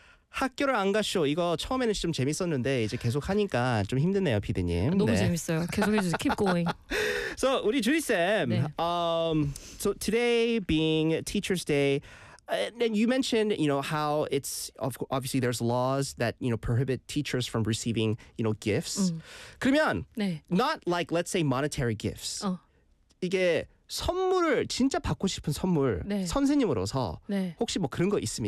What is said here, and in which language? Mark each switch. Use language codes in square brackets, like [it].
[ko] 학교를 안 가쇼. 이거 처음에는 좀 재밌었는데 이제 계속 하니까 좀 힘드네요, 피디님. 너무 네. 재밌어요. 계속해 주세요. [en] Keep going. [ko] So, 우리 주리쌤. 네. [en] So, today being Teacher's Day, and you mentioned, you know, how it's, obviously there's laws that, you know, prohibit teachers from receiving, you know, gifts. [ko] 그러면, 네. [en] not like, let's say, monetary gifts. 이게 [ko] 선물을 진짜 받고 싶은 선물 네. 선생님으로서 네. 혹시 뭐 그런 거 있습니까?